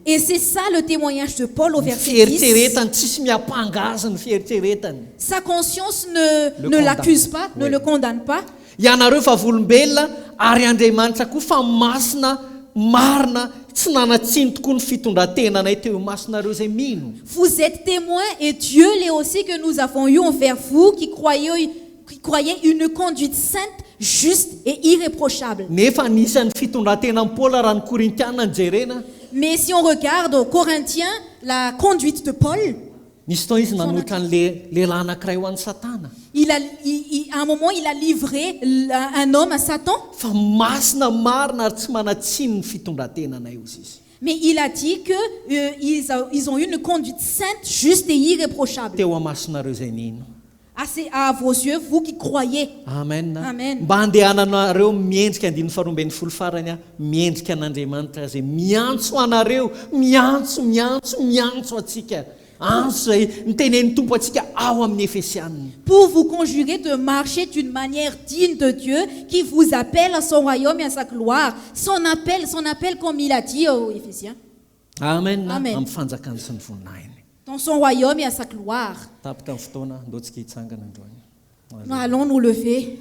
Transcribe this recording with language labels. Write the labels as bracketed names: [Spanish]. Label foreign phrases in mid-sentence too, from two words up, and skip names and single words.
[French] Et c'est ça le témoignage de Paul au verset 10. [Malagasy] Fieritreretany tsisy miampangaza ny fieritreretany. [French] Sa conscience ne l'accuse pas, ne le condamne pas. [Malagasy] Ianareo fa volombelona ary Andriamanitra koa fa masina marina tsy nanatsiny tokoa ny fitondrantenanay teo masonareo zay mino. [French] Vous êtes témoins et Dieu l'est aussi que nous avons eu envers vous qui croyez une conduite sainte, juste et irréprochable. [Malagasy] Nefa anisan'ny fitondrantenan'i Paul raha ny Korintiana ny jerena. [French] Mais si on regarde aux Corinthiens, la conduite de Paul, [Malagasy] Nisy tao izy nanotra ny lehilahy anankiray ho an'ny Satana. [French] à un moment, il a livré un homme à Satan. [Malagasy] Fa masina marina ary tsy manatsiny ny fitondrantenanay ozy izy. [French] Mais il a dit qu'ils ont eu une conduite sainte, juste et irréprochable. [Malagasy] Teo amasinareo zay nino. [French] À vos yeux, vous qui croyez. Amen. Amen. [Malagasy] Mba andehananareo miendrika 12:20 farany miendrika an'Andriamanitra zay miantso anareo, miantso atsika. Antso zay nitenen'ny tompo atsika ao amin'ny Efesianina. [French] Pour vous conjurer de marcher d'une manière digne de Dieu qui vous appelle à son royaume et à sa gloire. Son appel comme il a dit aux Éphésiens. Amen. Amen. [Malagasy] Amin'ny fanjakany sy ny voninahiny. [French] Dans son royaume et à sa gloire. [Malagasy] Tapitra ny fotoana, ndao tsika hitsangana androany. [French] Nous allons nous lever.